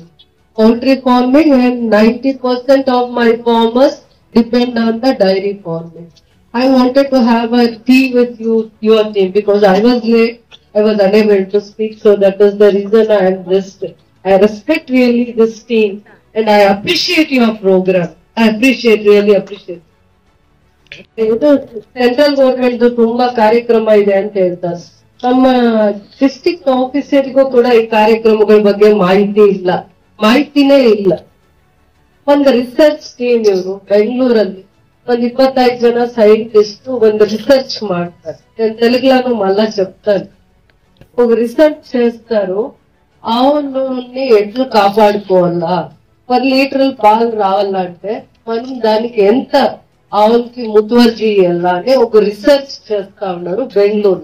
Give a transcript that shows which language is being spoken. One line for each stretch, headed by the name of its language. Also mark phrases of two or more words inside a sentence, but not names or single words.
English: Poultry farming, and 90% of my farmers depend on the dairy farming. I wanted to have a tea with your team, because I was late. I was unable to speak, so that is the reason I am just. I respect really this team, and I appreciate your program. really appreciate.
Kannada: ಇದು
English: central government
Kannada: ತುಂಬಾ ಕಾರ್ಯಕ್ರಮ ಇದೆ ಅಂತ ಹೇಳ್ತಾರೆ. ನಮ್ಮ
English: district officer
Kannada: ಕೂಡ ಈ ಕಾರ್ಯಕ್ರಮಗಳ ಬಗ್ಗೆ ಮಾಹಿತಿನೇ ಇಲ್ಲ. ಒಂದು
English: research team
Kannada: ಇವರು ಬೆಂಗಳೂರಲ್ಲಿ ಒಂದು 25 ಜನ ಸೈಂಟಿಸ್ಟ್ ಒಂದು రిసర్చ్ ಮಾಡ್ತಾರೆ.
Telugu: నేను తెలుగులో మళ్ళా చెప్తాను. ఒక రిసర్చ్ చేస్తారు, ఆవులని ఎట్లు కాపాడుకోవాలా, 10 లీటర్ల పాలు రావాలంటే మనం దానికి ఎంత ఆవులకి ముతువర్జీ ఇవ్వాలా అని ఒక రిసర్చ్ చేస్తా ఉన్నారు బెంగళూరు.